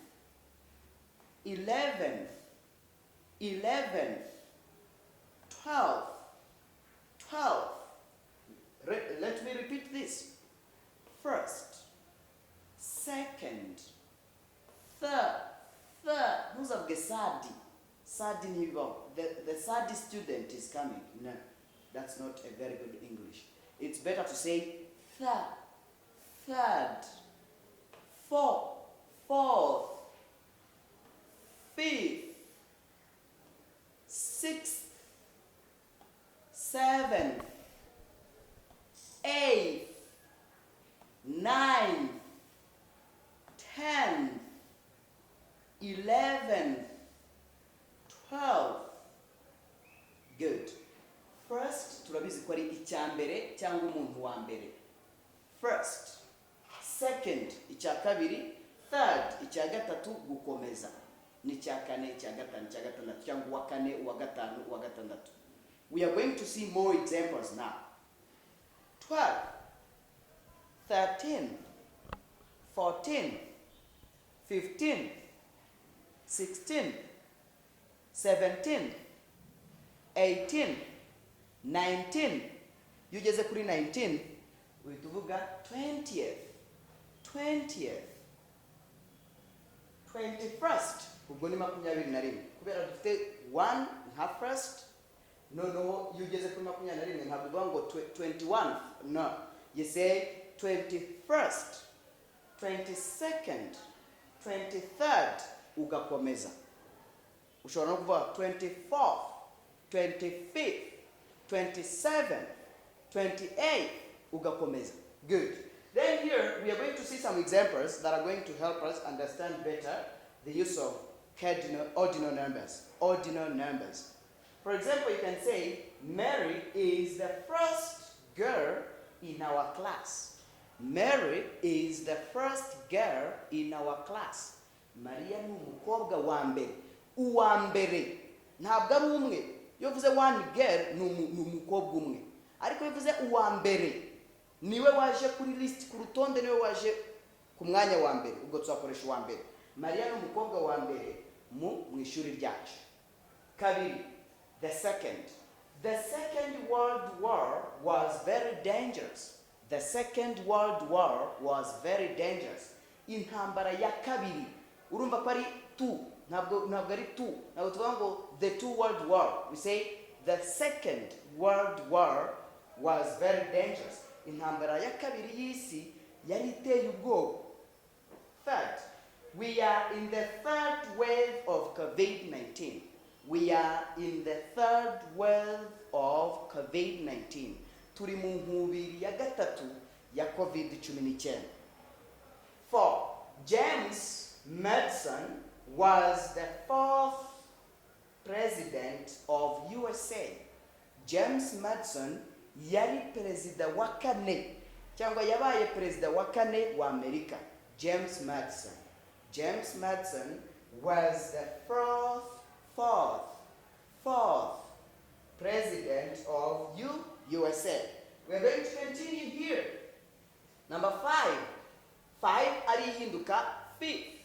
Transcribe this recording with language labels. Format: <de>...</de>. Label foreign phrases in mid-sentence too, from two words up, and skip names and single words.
<en>11th. 12th. Let me repeat this. First, second, third.</en> <rw>Ntuzavuge sadi. Sadi nibo.</rw> <en>The sadi student is coming. No, that's not a very good English. It's better to say third, fourth, fifth, sixth, seventh, eighth, ninth, 10th, 11th, 12th. Good. First,</en> <rw>turabizi ko ari icyambere cyangwa umuntu wa mbere.</rw> <en>first, second</en> <rw>icya kabiri, third icya gatatu, gukomeza ni icya kane, icya gatanu, icya gatandatu, cyangwa uwa kane, uwa gatanu, uwa gatandatu.</rw> <en>We are going to see more examples now. 12, 13, 14, 15, 16, 17, 18, 19.</en> <rw>You ugeze kuri 19 uhita uvuga 20th, 20th, 21st. Ubwo ni 21 kubera dufite 1 nka first.</rw> <en>No, you</en> <rw>ugeze kuri 21 ntabwo uvuga ngo 21th.</rw> <en>No, you say 21st, 22nd, 23rd,</en> <rw>ugakomeza. Ushobora no kuvuga 24th, 25th, 27th, 28th, ugakomeza. Good.</rw> <en>Then here we are going to see some examples that are going to help us understand better the use of ordinal numbers. Ordinal numbers. For example, you can say Mary is the first girl in our class. Mary is the first girl in our class.</en> <rw>Mariya ni umukobwa wa mbere. Uwa mbere ntabwo ari umwe. Iyo uvuze</rw> <en>one girl</en> <rw>ni umukobwa umwe. Ariko iyo uvuze uwa mbere niwe waje kuri list, ku rutonde niwe waje ku mwanya wa mbere, ubwo tuzakoresha uwa mbere. Mariya ni umukobwa wa mbere mu ishuri ryacu. Kabiri,</rw> <en>the second. The Second World War was very dangerous. The Second World War was very dangerous.</en> <rw>Intambara ya kabiri. Urumva ko ari two. Ntabwo ari two. Ntabwo tuvuga ngo</rw> <en>the two world war. We say the Second World War was very dangerous.</en> <rw>Intambara ya kabiri y'isi yari iteye ubwoba.</rw> <en>Third, we are in the third wave of COVID-19. We are in the third wave of COVID-19.</en> <rw>Turi mu nkubiri ya gatatu ya COVID-19. 4.</rw> <en>James Madison was the fourth president of USA.</en> <rw>James Madison yari perezida wa kane cyangwa yabaye perezida wa kane wa Amerika. James Madison.</rw> <en>James Madison was the fourth president of USA. We're going to continue here. Number 5. 5 arihinduka fifth.</en>